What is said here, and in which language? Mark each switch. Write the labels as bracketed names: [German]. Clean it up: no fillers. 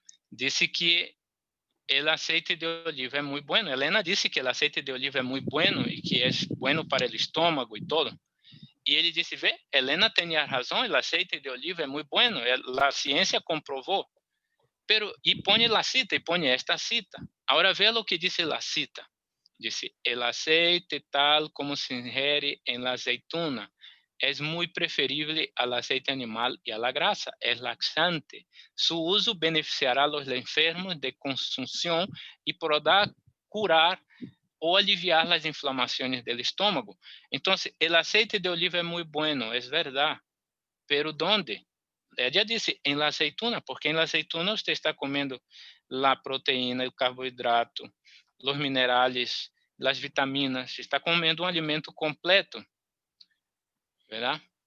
[Portuguese] Disse que o aceite de oliva é muito bueno. Helena disse que o aceite de oliva é muito bueno e que é bueno para o estômago e todo. E ele disse, vê, Helena tinha razão, o aceite de oliva é muito bueno, a ciência comprovou. E põe a cita, e põe esta cita. Agora vê o que diz a cita. [Spanish] Dice, el aceite tal como se ingere en la aceituna es muy preferible al aceite animal y a la grasa, es laxante. Su uso beneficiará a los enfermos de consunción y podrá curar [Portuguese] ou aliviar as inflamações do estômago. Então, o aceite de oliva é muito bueno, é verdade. [Spanish] Pero ¿dónde? [Portuguese] Ella disse, em la aceituna, porque em la aceituna você está comendo a proteína, o carboidrato, os minerais, as vitaminas, está comendo um alimento completo, verdade?